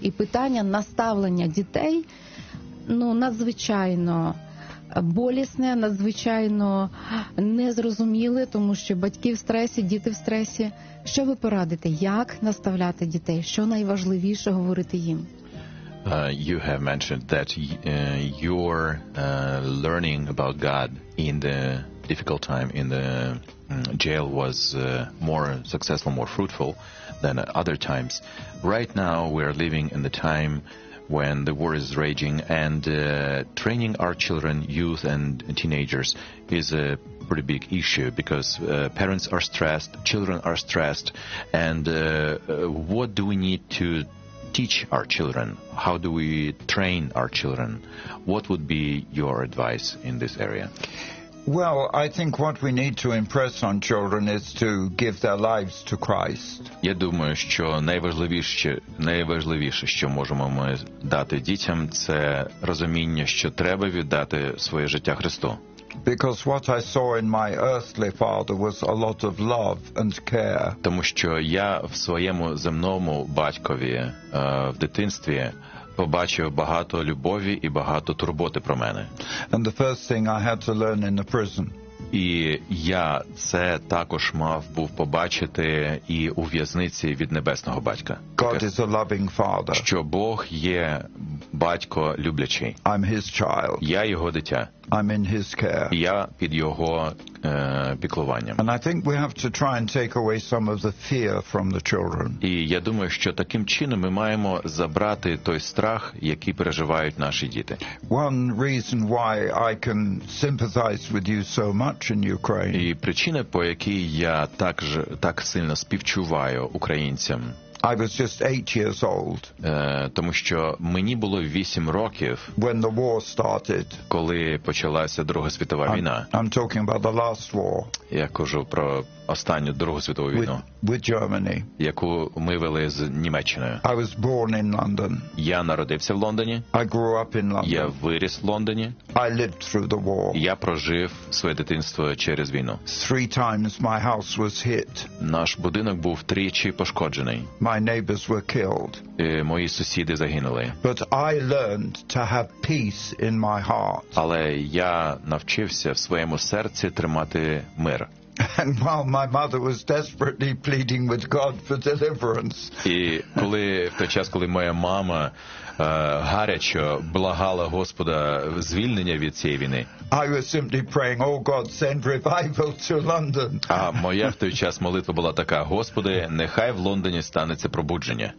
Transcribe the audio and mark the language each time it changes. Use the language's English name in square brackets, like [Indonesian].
[Ukrainian] І питання наставлення дітей, ну, надзвичайно болісне, надзвичайно незрозуміле, тому що батьки в стресі, діти в стресі. Що ви порадите? Як наставляти дітей? Що найважливіше говорити їм? [English] You have mentioned that you're learning about God in the difficult time in the jail was more successful, more fruitful than other times. Right now we're living in the time when the war is raging, and training our children, youth and teenagers, is a pretty big issue, because parents are stressed, children are stressed, and what do we need to teach our children? How do we train our children? What would be your advice in this area? Well, I think what we need to impress on children is to give their lives to Christ. [Ukrainian] Я думаю, що найважливіше, що можемо ми дати дітям, це розуміння, що треба віддати своє життя Христу. [English] Because what I saw in my earthly father was a lot of love and care. [Ukrainian] Тому що я в своєму земному батькові, в дитинстві побачив багато любові і багато турботи про мене. [English] And the first thing I had to learn in the prison. [Ukrainian] І я це також мав був побачити і у в'язниці від небесного батька. [English] God is a loving father. [Ukrainian] Що Бог є батько люблячий. [English] I'm his child. [Ukrainian] Я його дитя. [English] I'm in his care. [Ukrainian] Я під його піклуванням. [English] And I think we have to try and take away some of the fear from the children. [Ukrainian] І я думаю, що таким чином ми маємо забрати той страх, який переживають наші діти. [English] One reason why I can sympathize with you so much in Ukraine. [Ukrainian] І причина, по якій я так сильно співчуваю українцям. [English] I was just 8 years old. [Ukrainian] Тому що мені було 8 років. [English] When the war started. [Ukrainian] Коли почалася Друга світова війна. [English] I'm talking about the last war. [Ukrainian] Я кажу про останню Другу світову війну. [English] With Germany. [Ukrainian] Яку ми вели з Німеччиною. [English] I was born in London. [Ukrainian] Я народився в Лондоні. [English] I grew up in London. [Ukrainian] Я виріс в Лондоні. [English] I lived through the war. [Ukrainian] Я прожив своє дитинство через війну. [English] 3 times my house was hit. [Ukrainian] Наш будинок був тричі пошкоджений. [English] My neighbors were killed. [Ukrainian] Мої сусіди загинули. [English] But I learned to have peace in my heart. [Ukrainian] Але я навчився в своєму серці тримати мир. [English] And while my mother was desperately pleading with God for deliverance. [Ukrainian] І коли в той час, коли моя мама гаряче благала Господа звільнення від цієї війни. [English] I was simply praying, oh God, send revival to London. [Ukrainian] А моя в той час молитва була така: Господи, нехай в Лондоні станеться пробудження.